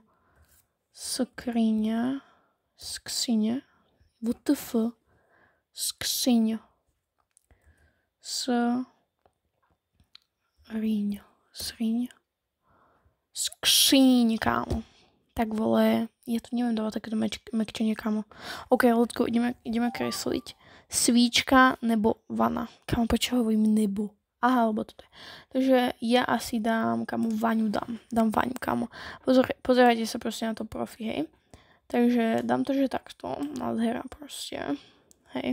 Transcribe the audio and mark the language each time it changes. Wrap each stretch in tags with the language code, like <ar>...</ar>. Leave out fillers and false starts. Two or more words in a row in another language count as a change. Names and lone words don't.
<cs>Skříně. Skříně. WTF. Skříň. Sríň. Sríň. Skříň, kámo.</cs> <sk>Tak vole, ja tu neviem dávať takéto mekčenie, kámo.</sk> <en>OK, let's go,</en> <sk>ideme kresliť.</sk> <cs>Svíčka nebo vana.</cs> <sk>Kámo, prečo hovorím nebo? Aha, alebo toto je. Takže ja asi dám, kámo, vaňu dám. Dám vaňu, kámo. Pozerajte sa proste na to profi, hej. Takže dám to, že takto. Nádhera proste. Hej.</sk>